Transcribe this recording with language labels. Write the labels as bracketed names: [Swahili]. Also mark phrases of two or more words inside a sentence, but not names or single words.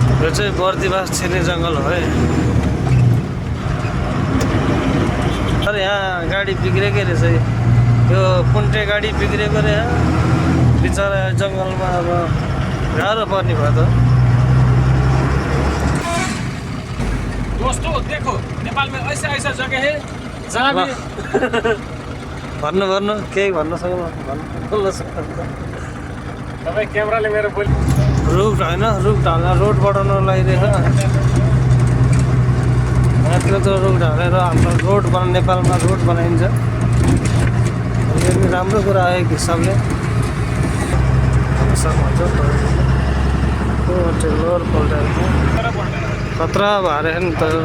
[Nepali] चाहिँ बर्दिवास छिर्ने जङ्गल हो है। तर यहाँ गाडी बिग्रेकै रहेछ यो पुन्टे गाडी बिग्रेको रे बिचरा जङ्गलमा अब गाह्रो पर्ने भयो त। [Hindi] दोस्तों देखो नेपाल में ऐसा ऐसा जगह है जहाँ भी [Nepali] भन्नु भन्नु केही भन्न सक्नु बोल्न सक्नु तपाईँ क्यामेराले मेरो बोली रुख होइन रुख ढाल्न रोड बढाउन लगाइरहेको यहाँतिर त रुख ढालेर हाम्रो रोड नेपालमा रोड बनाइन्छ यो पनि राम्रो कुरा हो एक हिसाबले लोवर पल्टाएको खतरा भएर नि त